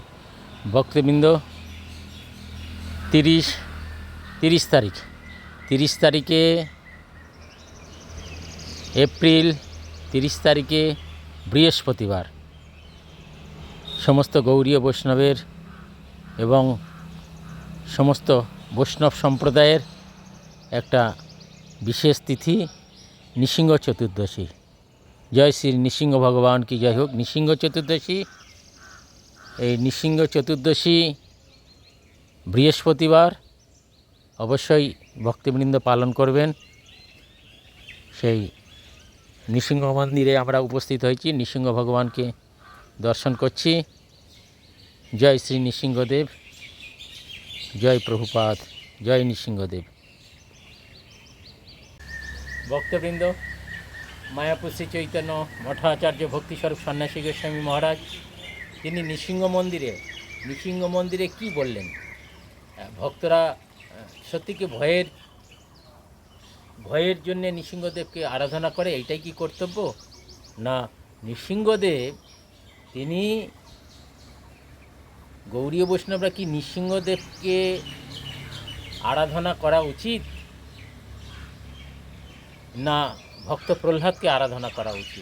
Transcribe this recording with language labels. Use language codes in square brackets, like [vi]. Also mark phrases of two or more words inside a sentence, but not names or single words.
[bn] ভক্তবৃন্দ 30 তারিখে এপ্রিল 30 তারিখে বৃহস্পতিবার সমস্ত গৌড়ীয় বৈষ্ণবের এবং সমস্ত বৈষ্ণব সম্প্রদায়ের একটা বিশেষ তিথি নৃসিংহ চতুর্দশী। জয় শ্রী নৃসিংহ ভগবান কী জয় হোক। নৃসিংহ চতুর্দশী নৃসিংহ চতুর্দশী বৃহস্পতিবার অবশ্য ভক্তবৃন্দ পালন করবেন। সেই নৃসিংহ মন্দিরে আমরা উপস্থিত হয়েছি, নৃসিংহ ভগবান কে দর্শন করছি। জয় শ্রী নৃসিংহদেব, জয় প্রভুপাদ, জয় নৃসিংহদেব। ভক্তবৃন্দ মায়াপুর শ্রী চৈতন্য মঠাচার্য ভক্তিস্বরূপ সন্ন্যাসী গোস্বামী মহারাজ তিনি নৃসিংহ মন্দিরে কি বললেন? ভক্তরা সত্যি কি ভয়ের জন্য নৃসিংহদেবকে আরাধনা করে, এটাই কি কর্তব্য? না, নৃসিংহদেব তিনি গৌড়ীয় বৈষ্ণবরা কি নৃসিংহদেবকে আরাধনা করা উচিত না ভক্ত প্রহ্লাদকে আরাধনা করা উচিত?